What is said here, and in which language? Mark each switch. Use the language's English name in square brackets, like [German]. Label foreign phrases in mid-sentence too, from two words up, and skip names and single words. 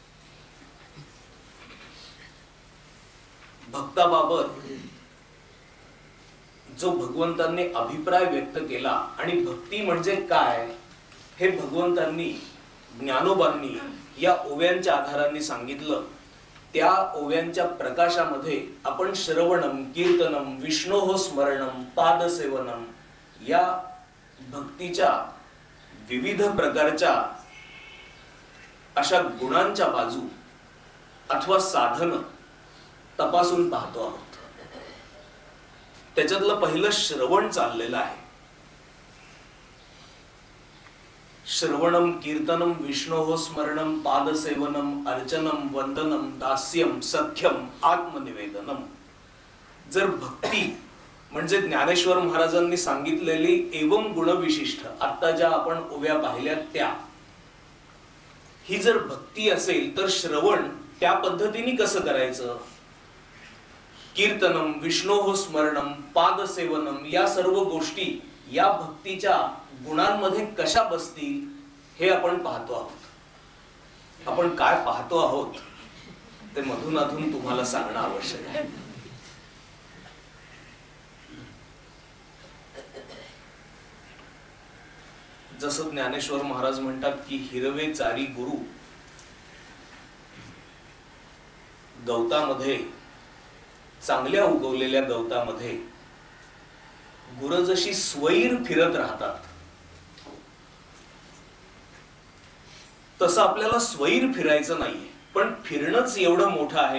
[Marathi] भक्ताबाबत जो भगवंतांनी अभिप्राय व्यक्त केला आणि भक्ती म्हणजे काय हे भगवंतांनी ज्ञानोबांनी या ओव्यांच्या आधाराने सांगितलं। त्या ओव्यांच्या प्रकाशामध्ये आपण [Sanskrit] श्रवणम कीर्तनम विष्णोः स्मरणम पादसेवनम [Marathi] या भक्तीच्या विविध प्रकारच्या अशा गुणांच्या बाजू अथवा साधन तपासून पाहतो आहोत। त्याच्यातलं पहिलं श्रवण चाललेलं आहे। [Sanskrit] श्रवणम कीर्तनम विष्णोः स्मरणम पादसेवनम अर्चनम वंदनम दास्यम सख्यम आत्मनिवेदनम। [Marathi] जर भक्ती म्हणजे ज्ञानेश्वर महाराजांनी सांगितलेली एवं गुणविशिष्ट आता ज्या आपण ओव्या पाहिल्या त्या ही जर भक्ती असेल तर श्रवण त्या पद्धतीने कसं करायचं। [Sanskrit] कीर्तनम विष्णोः स्मरणम पादसेवनम [Marathi] या सर्व गोष्टी या भक्तीच्या गुणांमध्ये कशा बसतील हे आपण पाहतो आहोत। आपण काय पाहतो आहोत ते मधून अधून तुम्हाला सांगणं आवश्यक आहे। जसं ज्ञानेश्वर महाराज म्हणतात की हिरवे चारी गुरु गवतामध्ये चांगल्या उगवलेल्या गवतामध्ये गुरं जशी स्वैर फिरत राहतात तसं आपल्याला स्वैर फिरायचं नाहीये पण फिरणंच एवढं मोठं आहे।